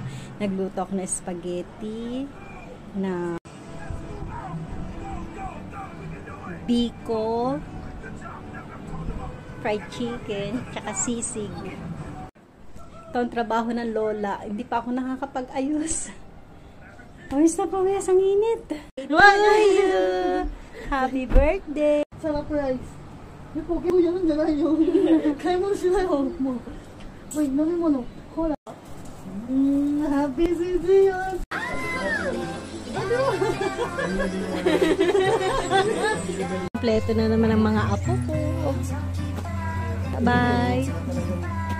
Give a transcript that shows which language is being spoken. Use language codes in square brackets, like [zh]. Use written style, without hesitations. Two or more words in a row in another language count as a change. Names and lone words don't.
[tl] Nagluto ako ng spaghetti na biko, fried chicken, tsaka sisig. Ito ang trabaho ng lola. Hindi pa ako nakakapag-ayos. Pawis na pawis, ang init. [en] Happy birthday! Surprise! [ja] ポケモンやるんじゃないよ。買い物しないよ。もう飲み物。ほら。ハッピースイーツよ。 [tl] Kompleto na naman ang mga apo ko. [en] Bye!